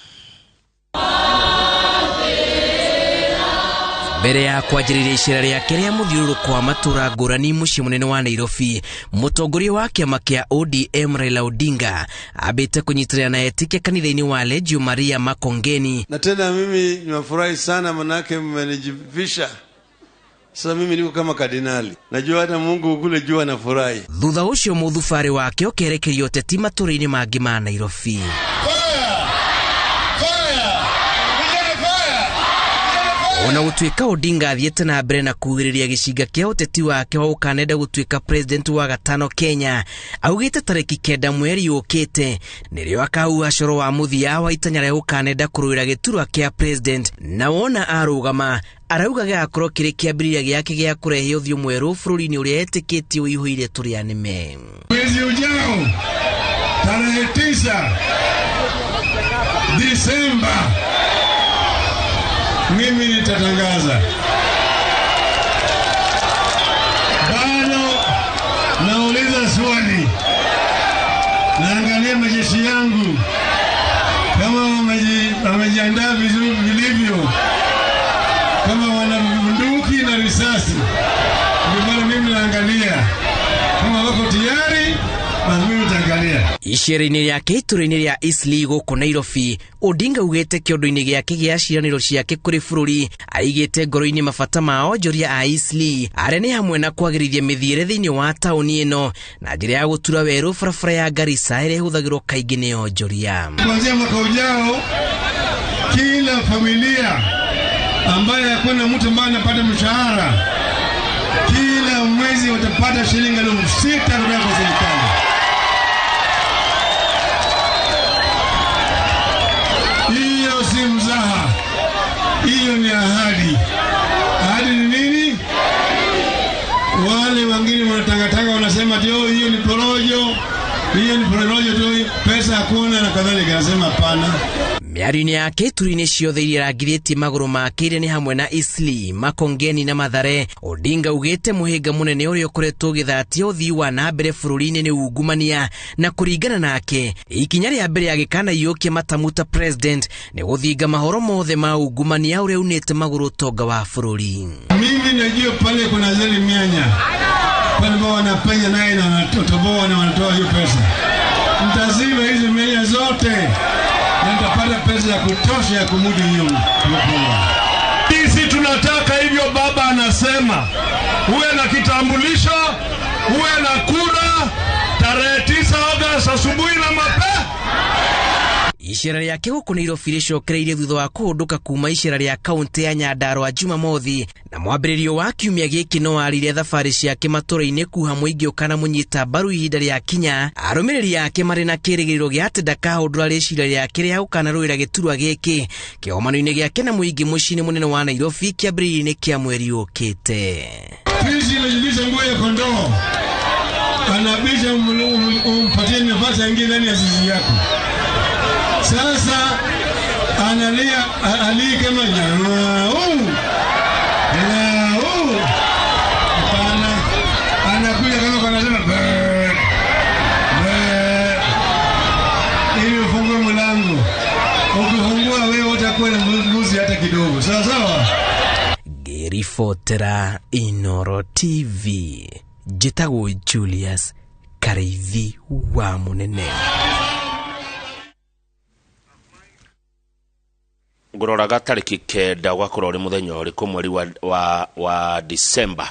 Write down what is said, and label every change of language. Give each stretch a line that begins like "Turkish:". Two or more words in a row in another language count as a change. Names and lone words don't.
Kikuyu: Mbere ya kwanjĩrĩria icera rĩake rĩa mũthiũrũrũko wa matura ngũrani mũciĩ mũnene wa Nairobi, mũtongoria wa kĩama kĩa ODM Raila Odinga ambĩte kũnyitĩrĩra na etĩkia kanitha-inĩ wa Reggio Maria Makongeni.
Swahili: Na tena mimi nimefurahi sana manake mmenijivisha. Sasa mimi niko kama kardinali. Najua hata Mungu kule juu anafurahi.
Kikuyu: Thutha ũcio mũthubarĩ wake ũkerekerio ũteti matũra-inĩ mangĩ ma Nairobi. Ona gũtuĩka Odinga athiĩte na mbere na kuugĩrĩria gĩcinga kĩa ũteti wake wa ũkanenda gũtuĩka president wa gatano Kenya, augĩte tarĩki 9 mweri ũkĩte nĩrĩo akahuha coro wa mũthia wa itanya rĩa ũkanenda kũrũĩra gĩturwa kĩa president, na wona arũgama arauga gĩgakorwo kĩrĩ kĩambĩrĩria gĩake gĩa kũrehe ũthiũ mwerũ bũrũri-inĩ ũrĩa etĩkĩtie ũihũire tũrĩanĩme.
Swahili: Mwezi ujao tarehe 9 Disemba mimi nitatangaza. Bado nauliza swali, naangalia majeshi yangu kama wamejiandaa vizuri vilivyo, kama wana bunduki na risasi. Ndio mimi naangalia kama wako tayari, basi mimi nitaangalia.
Kikuyu: Icera-inĩ rĩake itũra-inĩ rĩa Eastleigh gũkũ Nairobi, Odinga ugĩte kĩondo-inĩ gĩake gĩa ciĩranĩro ciake kũrĩ bũrũri aigĩte ngoro-inĩ mabata ma onjoria a Eastleigh arĩa nĩ hamwe na kwagĩrithia mĩthiĩre thĩinĩ wa taũni ĩno na njĩra ya gũtura werũ barabara ya Garissa ĩrĩa ĩhũthagĩrwo kaingĩ nĩ onjoria.
Swahili: Kuanzia mwaka ujao kila familia ambaye hakuna mtu ambaye anapata mshahara kila mwezi watapata shilingi 6,000 kutoka kwa serikali. Hiyo si mzaha, hiyo ni ahadi. Ahadi ni nini? Wale wengine wanatangatanga wanasema hiyo ni porojo, hiyo ni porojo tu, pesa hakuna na kadhalika. Nasema hapana.
Kikuyu: Mĩario-inĩ yake ituri-inĩ ciothe iria arangithĩtie magũrũ make iria nĩ hamwe na Eastleigh, Makongeni na Mathare, Odinga ugĩte mũhĩnga mũnene ũrĩa ũkoretwo ũgĩthatia ũthii wa na mbere bũrũri-inĩ nĩ ungumania, na kũringana nake ikinya rĩa mbere agĩkanaiyũkia matamuta president nĩ gũthinga mahoro mothe ma ungumania ũrĩa unĩte magũrũ ũtonga wa bũrũri.
Swahili: Mimi najua pale kuna zile mianya pale ambao wanapenya naye na wanatoboa na wanatoa hiyo pesa. Mtaziba hizo mianya zote na nitapata pesa ya kutosha ya kumudu hiyo mpunga. Sisi tunataka hivyo, baba anasema uwe na kitambulisho uwe na kura tarehe 9 Agosti asubuhi na mapema.
Kikuyu: Icera rĩa kĩgũkũ nĩ irofirishokereirie thutha wa kũhũndũka kuma icera rĩa kaunti ya Nyandarua Jumamothi, na mwambĩrĩrio wa kiumia gĩkĩ no arire thabarĩ ciake matũra-inĩ kuha mũingĩ ũkana mũnyita mbaru ihinda rĩa kinya. Arũmĩrĩri yake marĩ na kĩrĩgĩrĩro gĩa atĩ ndakahũndũra rĩcira rĩake rĩa gũkanarũĩra gĩturwa gĩkĩ kĩgomano-inĩ gĩake na mũingĩ mũciĩ-inĩ mũnene wa Nairobi kĩambĩrĩria-inĩ kĩa mweri ũkĩte.
Swahili: Nguo ya kondoo anabisha umpatie nafasi aingie ndani ya zizi yako. Sasa analia kama anakuja kama anasema ili ufungue mlango. Ukifungua wewe utakuwa na mbuzi hata kidogo. Sawa sawa.
Kikuyu: Gerifotera Inoro TV. Jitago Julius Kareithi wa Munene. Ngũroraga tarĩki 9 gwakorwo ri muthenya ũrĩkũ mweri wa December.